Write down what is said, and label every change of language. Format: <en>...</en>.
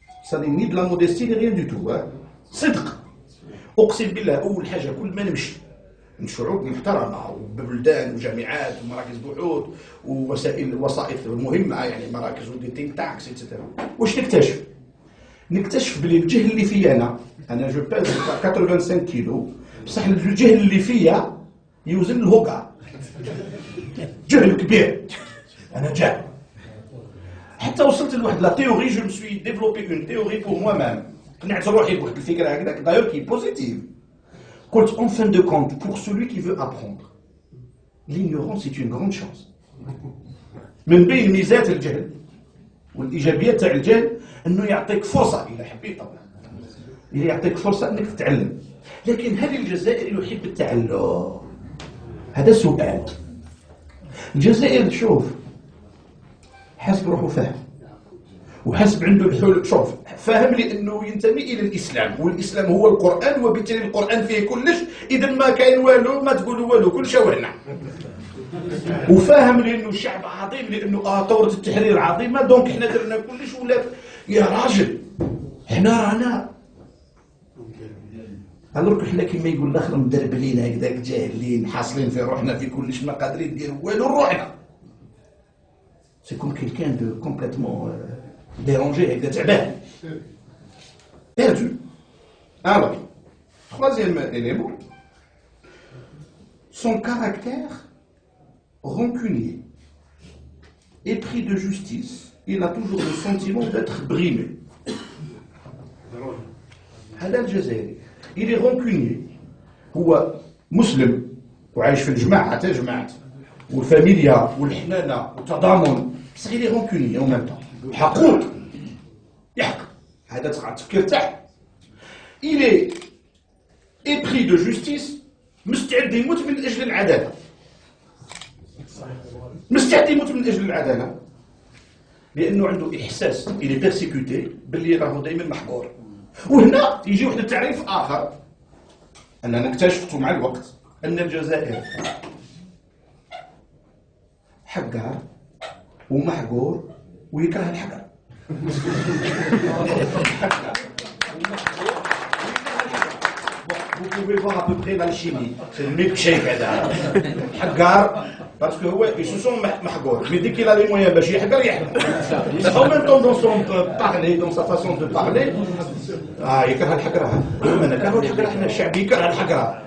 <fr>Ça n'est ni de la modestie ni rien du tout.</fr> <ar>صدق. أقسم بالله أول حاجة كل ما نمشي شعوب محترمة وبلدان وجامعات ومراكز بحوث وسائط مهمة يعني مراكز ودي تينك تاكس اتسيتيرا. واش نكتشف؟ نكتشف بلي الجهل اللي فيا أنا جو باز 85 كيلو بصح الجهل اللي فيا يوزن الهوكا. جهل كبير. أنا جاهل. حتى وصلت لواحد لا تيوري جو مسوي ديفلوبي اون تيوري بور موا مام. قنعت روحي بواحد الفكرة هكذاك دايور كي بوزيتيف.</ar> <fr>قلت en fin de compte, pour celui qui veut apprendre, l'ignorance est une grande chance.</fr> <ar>من بين ميزات الجهل والإيجابيات تاع الجهل أنه يعطيك فرصة إذا حبيت طبعا. يعطيك فرصة أنك تتعلم. لكن هل الجزائر يحب التعلم؟ هذا سؤال. الجزائر شوف حسب روحه فاهم وحسب عنده الحلول. شوف فاهم لانه ينتمي الى الاسلام والاسلام هو القران وبالتالي القران فيه كلش. اذا ما كاين والو ما تقولوا والو كل شوهنا. وفاهم لانه الشعب عظيم لانه ثوره التحرير عظيمه دونك احنا درنا كلش ولا يا راجل احنا رانا الوغ احنا كيما يقول الاخر مدربلين هكذاك جاهلين حاصلين في روحنا في كلش ما قادرين نديروا والو روحنا.</ar> <fr>سي كوم كيلكان دو كومبليتمون dérangé avec des تعبان. Perdu. Alors, troisième élément, son caractère rancunier. Épris de justice, il a toujours le sentiment d'être brimé.</fr> <ar>هذا الجزائري.</ar> <fr>Il est rancunier.</fr> <ar>هو مسلم وعايش في الجماعة حتى جماعة والفاميليا والحنانة والتضامن. بس</ar> <fr>il est rancunier en même temps.</fr> <ar>حقود يحق هذا تفكير تاعه.</ar> <fr>il est épris de justice</fr> <ar>مستعد يموت من اجل العداله. مستعد يموت من اجل العداله لانه عنده احساس</ar> <fr>il est persécuté</fr> <ar>باللي راهو دائما محقور. وهنا يجي واحد التعريف اخر اننا اكتشفته مع الوقت ان الجزائر حقار ومحقور ويكره الحقر.</ar> <fr>Vous pouvez voir à peu près l'alchimie. C'est le milkshake هذا. حقار parce que هو ils se sont محقور. Mais dès qu'il a les moyens</fr> <ar>باش يحقر يحقر.</ar> <fr>En même temps dans son parler, dans sa façon de parler,</fr> <ar>يكره الحقرة. أنا كرهوا الحقرة احنا الشعب يكره الحقرة.</ar>